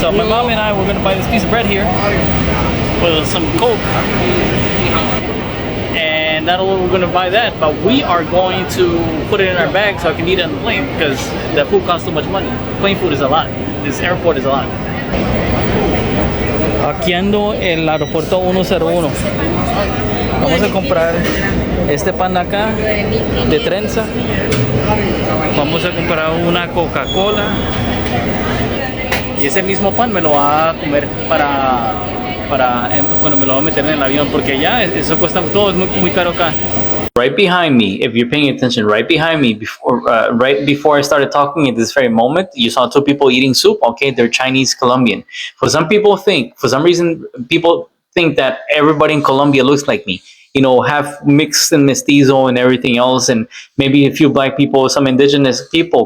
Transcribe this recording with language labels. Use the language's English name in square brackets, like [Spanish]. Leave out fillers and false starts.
[English] So my mom and I were going to buy this piece of bread here with some Coke, and not only we're going to buy that, but we are going to put it in our bag so I can eat it on the plane, because the food costs too much money. Plane food is a lot. This airport is a lot. [Spanish] Aquí ando el aeropuerto 101. Vamos a comprar este pan acá de trenza. Vamos a comprar una Coca-Cola, y ese mismo pan me lo va a comer para cuando me lo voy a meter en el avión, porque ya eso cuesta todo, es muy caro acá. [English] Right behind me, if you're paying attention, right behind me, right before I started talking at this very moment, you saw two people eating soup. Okay, they're Chinese Colombian. For some reason, people think that everybody in Colombia looks like me. You know, half mixed and mestizo and everything else, and maybe a few black people, some indigenous people.